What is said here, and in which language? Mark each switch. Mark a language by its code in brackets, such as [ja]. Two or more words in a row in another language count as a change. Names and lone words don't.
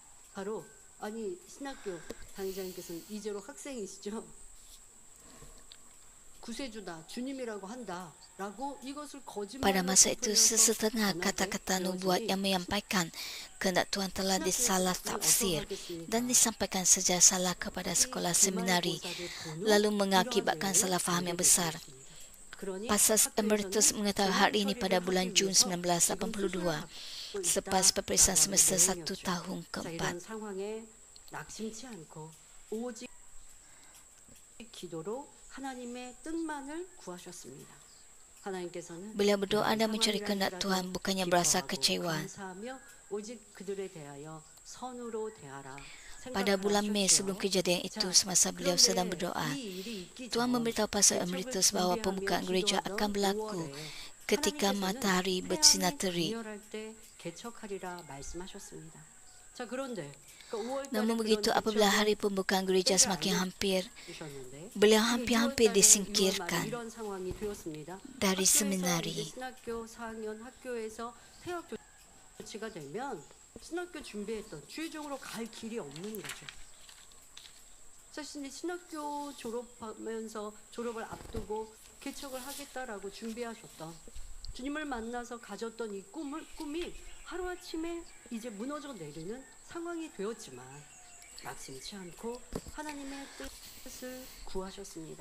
[ko] 바로 아니 신학교 당회장님께서는 이제로 학생이시죠? 구세주다 주님이라고 한다라고 이것을 [ms] Pada [ko] 거짓말로 [ms] masa itu, [ko] 부풀려서 [ms] sesetengah [ko] 전하게 [ms] kata-kata nubuat [ko] 되어지니 [ms] yang menyampaikan kehendak Tuhan telah disalah tafsir dan disampaikan secara salah kepada sekolah seminari, lalu mengakibatkan salah faham yang besar. Pastor Emeritus mengetahui hal ini pada bulan Jun 1982, selepas peperiksaan semester 1 tahun [ko] 자, [ms] keempat. [ko] 이런 상황에 낙심치 않고 오직 기도로 하나님의 뜻만을 구하셨습니다. 하나님께서는 [ms] Beliau berdoa dan mencari kehendak Tuhan, bukannya berasa kecewa. [ko] 감사하며 오직 그들에 대하여 선으로 대하라. [ms] Pada bulan Mei sebelum kejadian itu, semasa beliau sedang berdoa, Tuhan memberitahu Pastor Emeritus bahwa pembukaan gereja akan berlaku ketika matahari bersinar terik. Namun begitu, apabila hari pembukaan gereja semakin hampir, beliau hampir-hampir disingkirkan dari seminari. [ko] 신학교 준비했던 주의종으로 갈 길이 없는 거죠. 사실 신학교 졸업하면서 졸업을 앞두고 개척을 하겠다라고 준비하셨던 주님을 만나서 가졌던 이 꿈이 하루아침에 이제 무너져 내리는 상황이 되었지만 낙심치 않고 하나님의 뜻을 구하셨습니다.